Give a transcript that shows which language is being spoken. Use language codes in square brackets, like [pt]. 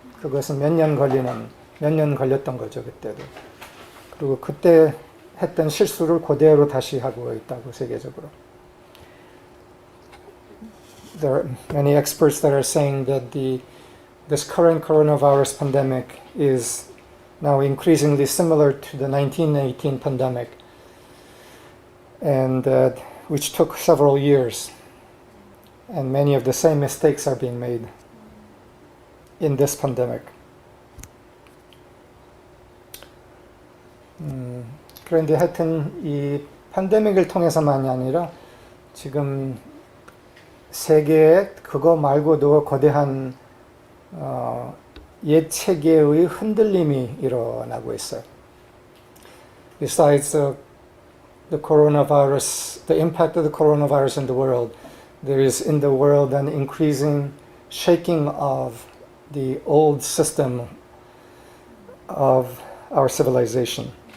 [ko] 그것은 몇 년 걸렸던 거죠, 그때도. 그리고 그때 했던 실수를 그대로 다시 하고 있다고, 세계적으로. [en] There are many experts that are saying that this current coronavirus pandemic is now increasingly similar to the 1918 pandemic, and which took several years. And many of the same mistakes are being made in this pandemic. [ko] 그런데 하여튼 이 팬데믹을 통해서만이 아니라 지금 세계에 그거 말고도 거대한 옛 체계의 흔들림이 일어나고 있어요. [en] Besides the coronavirus, the impact of the coronavirus in the world, there is in the world an increasing shaking of the old system of our civilization.